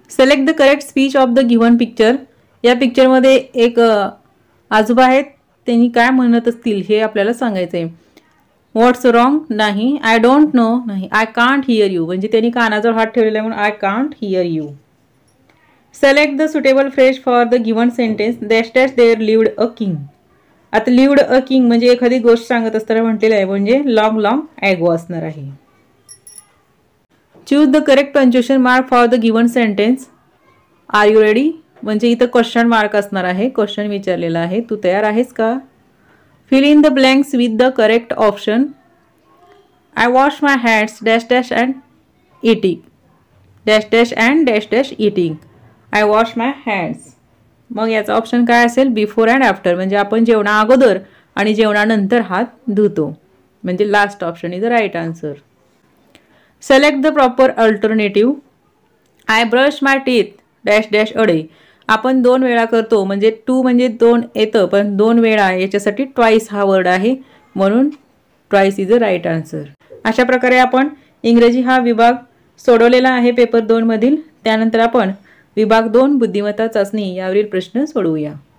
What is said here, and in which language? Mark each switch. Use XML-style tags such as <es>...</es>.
<en>Select the correct speech of the given picture.</en> <mr>या पिक्चरमध्ये एक आजोबा आहेत, त्यांनी काय म्हणत असतील हे आपल्याला सांगायचं आहे.</mr> <en>What's wrong? नाही. I don't know? नाही. I can't hear you,</en> <mr>म्हणजे त्यांनी कानाजवळ हात ठेवलेला आहे म्हणून I can't hear you.</mr> <en>Select the suitable phrase for the given sentence. There lived a king.</en> <mr>आता</mr> <en>lived a king</en> <mr>म्हणजे एखादी गोष्ट सांगत असताना म्हटलेलं आहे, म्हणजे</mr> <en>long ago</en> <mr>असणार आहे.</mr> <en>Choose the correct punctuation mark for the given sentence. Are you ready?</en> <mr>म्हणजे इथं क्वेश्चन मार्क असणार आहे, क्वेश्चन विचारलेला आहे. तू तयार आहेस का?</mr> <en>Fill in the blanks with the correct option. I wash my hands and eating. and eating. I wash my hands.</en> <mr>मग याचा ऑप्शन काय असेल? बिफोर अँड आफ्टर, म्हणजे आपण जेवणा अगोदर आणि जेवणानंतर हात धुतो, म्हणजे</mr> <en>Last option is the right answer. Select the proper alternative. I brush my teeth a day.</en> <mr>आपण 2 वेळा करतो, म्हणजे 2 म्हणजे 2 येतं, पण 2 वेळा याच्यासाठी ट्वाईस हा वर्ड आहे, म्हणून</mr> <en>Twice is the right answer.</en> <mr>अशा प्रकारे आपण इंग्रजी हा विभाग सोडवलेला आहे पेपर 2 मधील. त्यानंतर आपण विभाग 2 बुद्धिमत्ता चाचणी यावरील प्रश्न सोडवूया.</mr>